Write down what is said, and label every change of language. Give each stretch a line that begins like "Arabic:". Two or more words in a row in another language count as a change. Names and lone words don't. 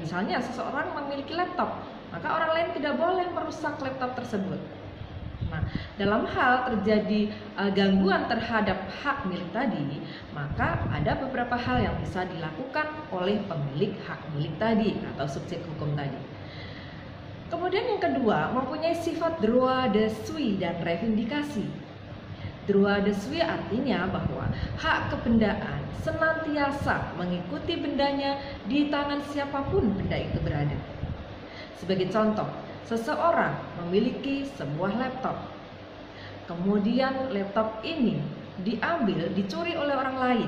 Indonesian: Misalnya seseorang memiliki laptop, maka orang lain tidak boleh merusak laptop tersebut. Nah, dalam hal terjadi gangguan terhadap hak milik tadi, maka ada beberapa hal yang bisa dilakukan oleh pemilik hak milik tadi atau subjek hukum tadi. Kemudian yang kedua, mempunyai sifat
French: droit de suite
Indonesian: dan reivindikasi.
French: Droit de suite
Indonesian: artinya bahwa hak kebendaan senantiasa mengikuti bendanya di tangan siapapun benda itu berada. Sebagai contoh, seseorang memiliki sebuah laptop. Kemudian laptop ini dicuri oleh orang lain.